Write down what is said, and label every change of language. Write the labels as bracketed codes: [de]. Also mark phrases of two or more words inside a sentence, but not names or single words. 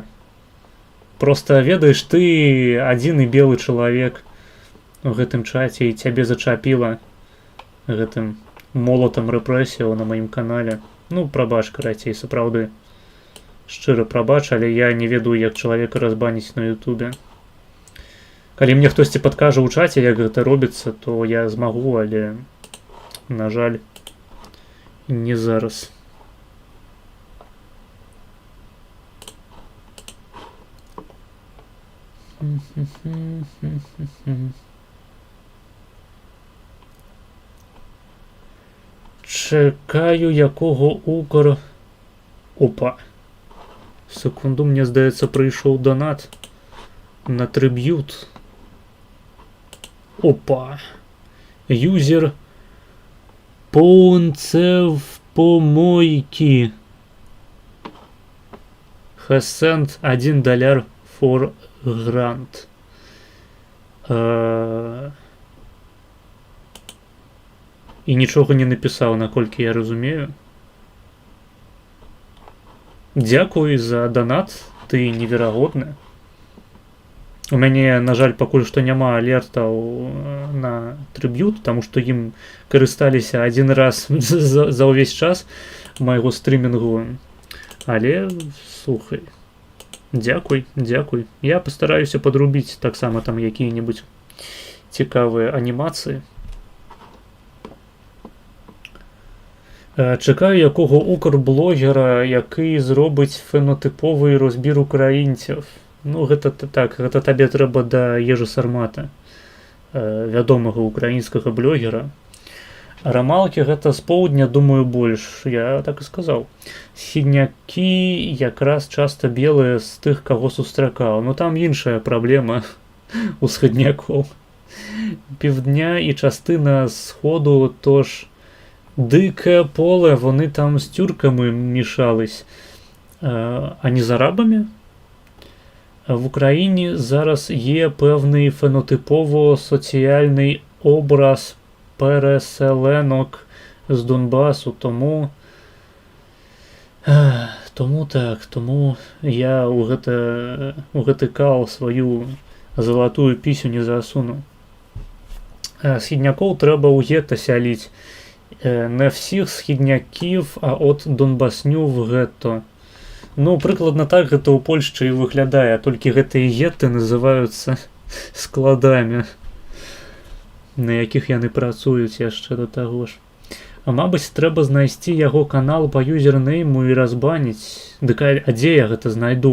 [be] Просто ведаеш, ты адзіны белы чалавек у гэтым чаце і цябе зачапіла гэтым молатам рэпрэсіяў на маім канале. Ну, прабач, карацей, сапраўды. Шчыра прабач, але я не ведаю, як чалавека разбаніць на Ютубе. Калі мне хтосьці падкажа ў чаце, як гэта робіцца, то я змагу, але, на жаль, не зараз. [uk] Чекаю, якого Укр... Опа. Секунду, мне здається, прийшов донат на триб'ют. Опа. Юзер Поунцев помойки. [en] Has sent $1 for grant. [uk] І нічого не написав, наколькі я розумію. Дякую за донат, [be] ты неверагодны. У мяне, на жаль, пакуль што няма алертаў на триб'ют, таму што ім карысталіся [uk] один раз [be] за ўвесь час майго стрімінгу. Але, слухай, дзякуй. Я пастараюся падрубіць таксама там якія-небудзь цікавыя анімацыі. [uk] Чекаю якого укрблогера, який зробить фенотиповий розбір українців. [be] Ну, гэта так, гэта табе трэба да Ежы Сармата, вядомага украінскага блогера. Рамалкі гэта з поўдня, думаю, больш, я так і сказаў. Східнякі якраз часта белыя з тых, каго сустракаў. Ну там іншая праблема у східнякоў. [uk] Півдня і частина сходу, тож дикое поле, вони там з тюрками мішались, а не з арабами. В Україні зараз є певний фенотипово-соціальний образ переселенок з Донбасу, тому я [be] у гэты кал сваю залатую пісю не засуну. Східнякоў трэба ў гета сяліць. [uk] Не всіх східняків, а от Донбасню в гетто. [be] Ну, прыкладна так гэта ў Польшчы і выглядае, толькі гэтыя гетты называюцца складамі, на якіх яны працуюць яшчэ да таго ж. А мабыць, трэба знайсці яго канал па юзернейму і разбаніць. Дык а дзе я гэта знайду?